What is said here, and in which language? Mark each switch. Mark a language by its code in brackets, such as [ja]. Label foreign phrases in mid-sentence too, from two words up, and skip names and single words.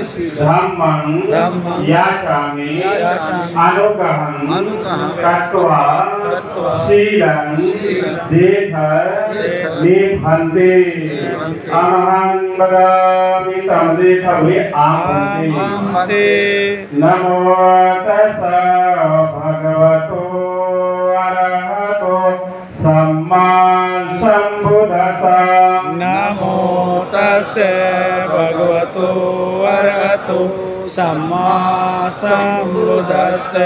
[pi] धम्मं याचामि अनुगहं कृत्वा शीलं देथ मे भन्ते। अहं वदामि तं देथ मे भन्ते। नमो तस्स भगवतो अरहतो सम्मा सम्बुद्धस्स। नमो तस्स भगवतो अरहतो सम्मा सम्बुद्धस्स।